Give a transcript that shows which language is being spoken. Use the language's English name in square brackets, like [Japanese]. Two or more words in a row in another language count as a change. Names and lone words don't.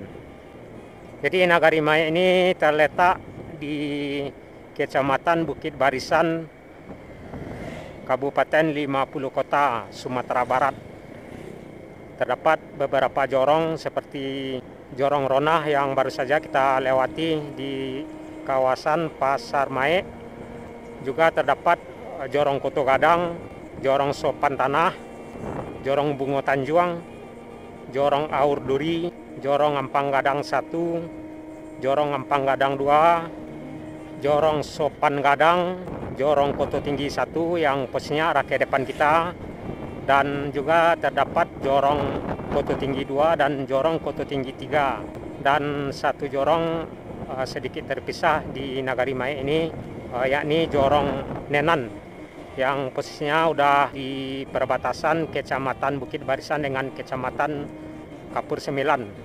[Indonesian] Jadi Nagari Mae ini terletak di Kecamatan Bukit Barisan, Kabupaten 50 Kota, Sumatera Barat. Terdapat beberapa jorong seperti Jorong Ronah yang baru saja kita lewati di kawasan Pasar Mae. Juga terdapat Jorong Koto Gadang, Jorong Sopan Tanah, Jorong Bungo Tanjuang, Jorong Aur Duri, Jorong Ampang Gadang 1, Jorong Ampang Gadang 2, Jorong Sopan Gadang, Jorong Koto Tinggi 1 yang posisinya arah ke depan kita, dan juga terdapat Jorong Koto Tinggi 2 dan Jorong Koto Tinggi 3, dan satu jorong sedikit terpisah di Nagari Mae ini, yakni Jorong Nenan yang posisinya udah di perbatasan Kecamatan Bukit Barisan dengan Kecamatan Kapur Sembilan.